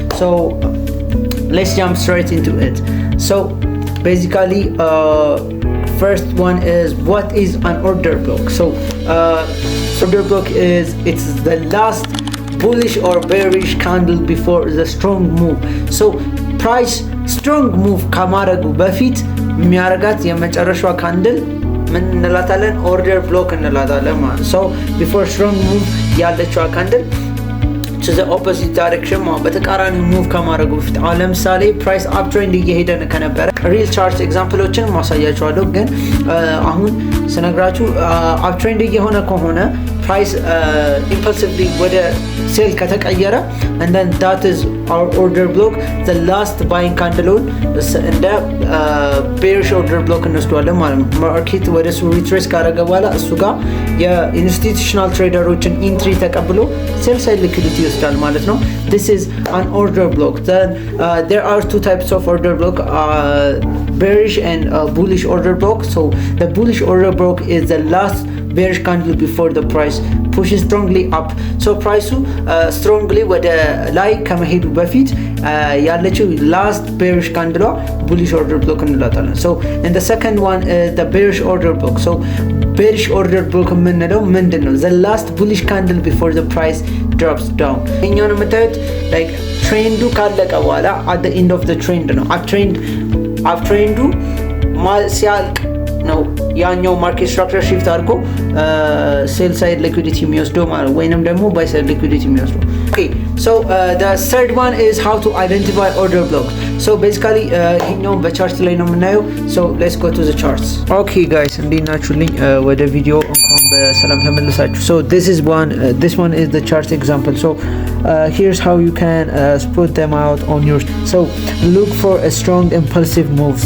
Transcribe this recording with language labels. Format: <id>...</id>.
<en>So let's jump straight into it. So basically, first one is, what is an order block? So order block is, it's the last bullish or bearish candle before the strong move. So price strong move</en> <am>ከማድረጉ በፊት የሚያረጋት የመጨረሻዋ ካንድል ምን እንላታለን? ኦርደር ብሎክ እንላታለን ማለት።</am> <en>So before strong move</en> <am>ያለችዋ ካንድል</am> <en>to the opposite direction</en> <am>በተቃራኒ ሙቭ ከማድረጉ በፊት፣ አሁን ለምሳሌ ፕራይስ አፕ ትሬንድ እየሄደ ከነበረ ሪል ቻርት ኤግዛምፕሎችን ማሳያችኋለሁ። ግን አሁን ስነግራችሁ አፕ ትሬንድ እየሆነ ከሆነ ፕራይስ ኢምፐልሲቭሊ ወደ ሴል ከተቀየረ</am> <en>and then that is our order block, the last buying candle</en> <am>እንደ bearish order block እንወስደዋለን ማለት ነው። ማርኬት ወደ እሱ ሪትሬስ ካደረገ በኋላ እሱ ጋር የኢንስቲቱሽናል ትሬደሮችን ኢንትሪ ተቀብሎ ሴል ሳይድ ሊኩዊዲቲ ይወስዳል ማለት ነው።</am> <en>This is an order block. Then there are two types of order block, bearish and bullish order block. So the bullish order block is the last bearish candle before the price pushes strongly up. So price strongly</en> <am>ወደ ላይ ከመሄዱ በፊት ያለችው</am> <en>last bearish candle bullish order block</en> <am>እንላታለን።</am> <en>So and the second one is the bearish order block. So bearish order block</en> <am>የምንለው ምንድነው?</am> <en>The last bullish candle before the price drops down.</en> <am>እኛው ነው የምታዩት</am> <en>like</en> <am>ትሬንዱ ካለቀ በኋላ</am> <en>at the end of the trend</en> <am>ነው። አፕ ትሬንዱ ሲያልቅ ነው ያኛው ማርኬት ስትራክቸር ሺፍት አድርጎ ሴል ሳይድ ሊኩዊዲቲ የሚወስደው ማለት ወይንም ደግሞ ባይ ሳይድ ሊኩዊዲቲ የሚወስደው።</am> <en>Okay, so the third one is how to identify order blocks. So basically</en> <am>ይሄኛው በቻርት ላይ ነው የምናየው.</am> <en>So let's go to the charts.</en> <am>Okay guys, እንዴት ናችሁልኝ? ወደ ቪዲዮ እንኳን በሰላም ተመለሳችሁ.</am> <en>So this one is the chart example. So here's how you can spot them out on your. So look for a strong impulsive move.</en>